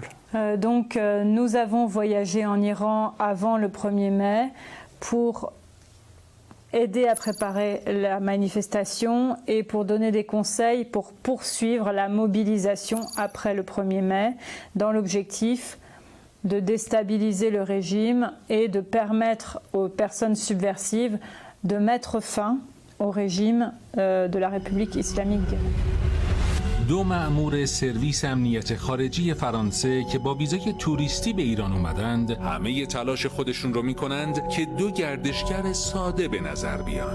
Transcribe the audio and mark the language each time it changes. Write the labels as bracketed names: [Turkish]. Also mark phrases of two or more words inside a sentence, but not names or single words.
[French] Donc nous avons voyagé en Iran avant le 1er mai pour aider à préparer la manifestation et pour donner des conseils pour poursuivre la mobilisation après le 1er mai dans l'objectif de déstabiliser le régime et de permettre aux personnes subversives de mettre fin au régime de la République islamique d'Iran. [Persian] دو مأمور سرویس امنیت خارجی فرانسه که با ویزای توریستی به ایران اومدند همه تلاش خودشون رو میکنند که دو گردشگر ساده به نظر بیان.